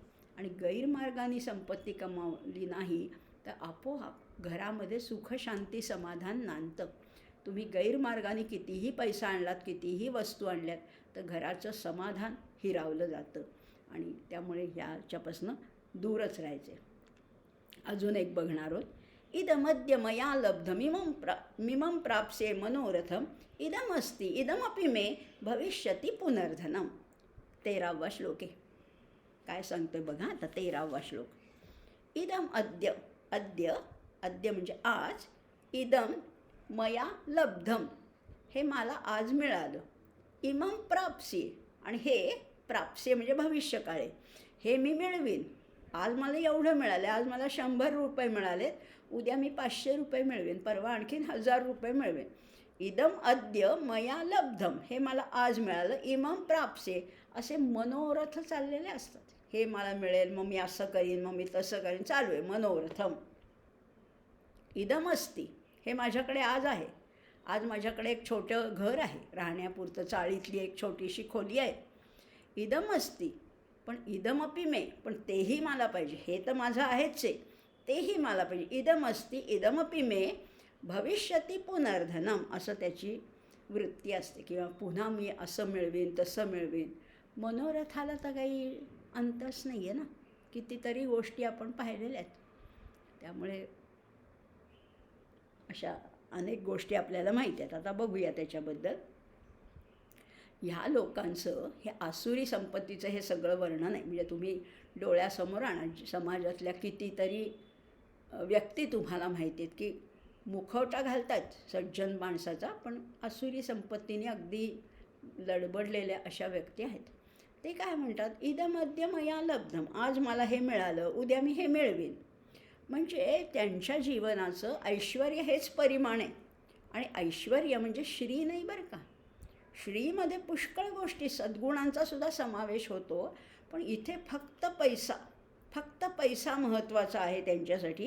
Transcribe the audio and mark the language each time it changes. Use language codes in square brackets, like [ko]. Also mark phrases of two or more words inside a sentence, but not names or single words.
[mr] आणि गैरमार्गाने संपत्ती कमावली नाही तर आपोआप घरामध्ये सुख शांती समाधान नांदतं. तुम्ही गैरमार्गाने कितीही पैसा आणलात, कितीही वस्तू आणल्यात तर घराचं समाधान हिरावलं जातं. आणि त्यामुळे ह्याच्यापासून दूरच राहायचे. अजून एक बघणार आहोत. [sa] इदमद्य मया लब्धमिमं प्राप्स्ये मनोरथम इदमस्ति इदमपि मे भविष्यति पुनर्धनम. [mr] 13वा श्लोक आहे. काय सांगतोय बघा आता 13वा श्लोक. [sa] इदम अद्य, [mr] अद्य म्हणजे आज, [sa] इदम मया लब्धम [mr] हे मला आज मिळालं, [sa] इमं प्राप्स्ये [mr] आणि हे प्राप्स्ये म्हणजे भविष्यकाळे, हे मी मिळवीन. आज मला एवढं मिळालं, आज मला 100 रुपये मिळालेत, उद्या मी 500 रुपये मिळवेन, परवा आणखीन 1000 रुपये मिळवेन. [sa] इदम अद्य मया लब्धम [mr] हे मला आज मिळालं, [sa] इमं प्राप्स्ये [mr] असे मनोरथ चाललेले असतात. हे मला मिळेल, मग मी असं करीन, मग मी तसं करीन, चालू आहे मनोरथम. [sa] इदम अस्ति [mr] हे माझ्याकडे आज आहे. आज माझ्याकडे एक छोटं घर आहे, राहण्यापुरतं चाळीतली एक छोटीशी खोली आहे. [sa] इदम अस्ति पण इदमपि मे, [mr] पण तेही मला पाहिजे. हे तर माझं आहेच आहे, तेही मला पाहिजे. [sa] इदमस्ति इदमपि मे भविष्यती पुनर्धनम, [mr] असं त्याची वृत्ती असते. किंवा पुन्हा मी असं मिळवीन तसं मिळवीन. मनोरथाला तर काही अंतच नाही आहे ना. कितीतरी गोष्टी आपण पाहिलेल्या आहेत. त्यामुळे अशा अनेक गोष्टी आपल्याला माहिती आहेत. आता बघूया त्याच्याबद्दल. ह्या लोकांचं हे आसुरी संपत्तीचं हे सगळं वर्णन आहे. म्हणजे तुम्ही डोळ्यासमोर आणा, समाजातल्या कितीतरी व्यक्ती तुम्हाला माहिती आहेत की मुखवटा घालतात सज्जन माणसाचा, पण आसुरी संपत्तीने अगदी लडबडलेल्या अशा व्यक्ती आहेत. ते काय म्हणतात, [sa] इदमद्य मया लब्धम, [mr] आज मला हे मिळालं, उद्या मी हे मिळवीन. म्हणजे त्यांच्या जीवनाचं ऐश्वर्य हेच परिमाण आहे. आणि ऐश्वर्य म्हणजे श्री नाही बरं का. श्रीमध्ये पुष्कळ गोष्टी, सद्गुणांचा सुद्धा समावेश होतो. पण इथे फक्त पैसा महत्त्वाचा आहे त्यांच्यासाठी.